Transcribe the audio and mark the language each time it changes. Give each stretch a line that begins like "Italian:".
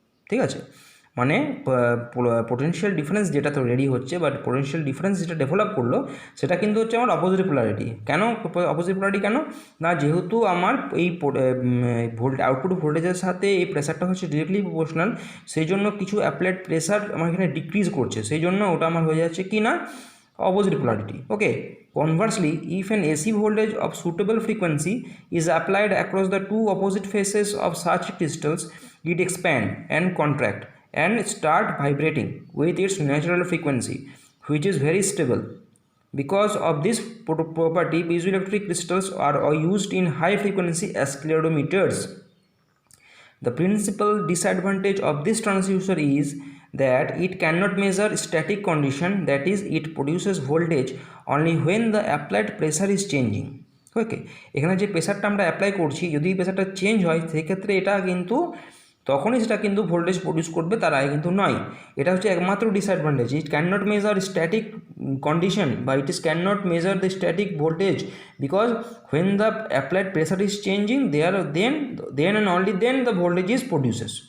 Bangla: ঠিক আছে, মানে পোটেনশিয়াল ডিফারেন্স যেটা তো রেডি হচ্ছে, বাট পোটেনশিয়াল ডিফারেন্স যেটা ডেভেলপ করলো সেটা কিন্তু হচ্ছে আমার অপোজিট পোলারিটি। কেন অপোজিট পোলারিটি কেন না, যেহেতু আমার এই আউটপুট ভোল্টেজের সাথে এই প্রেসারটা হচ্ছে ডিরেক্টলি প্রপোর্শনাল, সেই জন্য কিছু অ্যাপ্লাইড প্রেসার আমার এখানে ডিক্রিজ করছে, সেই জন্য ওটা আমার হয়ে যাচ্ছে কি না
English: opposite polarity. Okay, conversely, if an AC voltage of suitable frequency is applied across the two opposite faces of such crystals, it expand and contract and start vibrating with its natural frequency, which is very stable. Because of this property, piezoelectric crystals are used in high frequency accelerometers. The principal disadvantage of this transducer is that it cannot measure static condition, that is, it produces voltage only when the applied pressure is changing.
Bangla: ওকে, এখানে যে প্রেসারটা আমরা apply করছি, যদি প্রেসারটা change হয় সেক্ষেত্রে এটা কিন্তু তখনই সেটা কিন্তু ভোল্টেজ প্রডিউস করবে, তার আগে কিন্তু নয়। এটা হচ্ছে একমাত্র disadvantage.
English: It can not measure static condition বা it is can not measure the static voltage, because when the applied pressure is changing then and only then the voltage is produces.